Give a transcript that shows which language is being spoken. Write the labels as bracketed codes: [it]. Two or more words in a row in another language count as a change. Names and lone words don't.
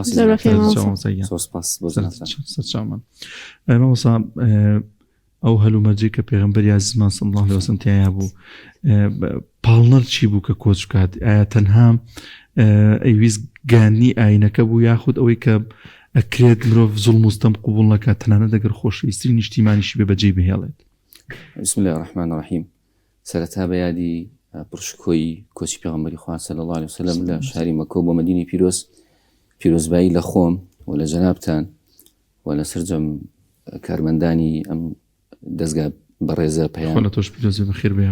[ckb] مامۆستا ئەو هەلومەرجەی کە پێغەمبەری عەزیزمان [ar] صلی الله علیه وسلم [ckb] تیایا بوو پاڵنەر چی بوو کە کۆچ بکات؟ ئایا تەنها ئەیویست گاندنی ئاینەکە بوو یاخود ئەوەی کە ئەکرێت مرۆڤ زوڵم و ستەم قبوڵ نەکات تەنانەت دەگەر خۆشەویستترین نیشتیمانیشی بێ بەجێ بهێڵێت؟ [ar] بسم الله الرحمن الرحیم. [ckb] سەرەتا بە یادی پڕشکۆی کۆچی پێغەمبەری خوا [ar] صلی الله علیه وسلم [ckb] لە شاری مەککە بۆ مەدینەی پیرۆزبایی لە خۆم و لە جەنابتان و لە سەرجەم کارمەندانی ئەم دەستگا بەڕێزە پەیام لە تۆش پیرۆزی بەخێر بێ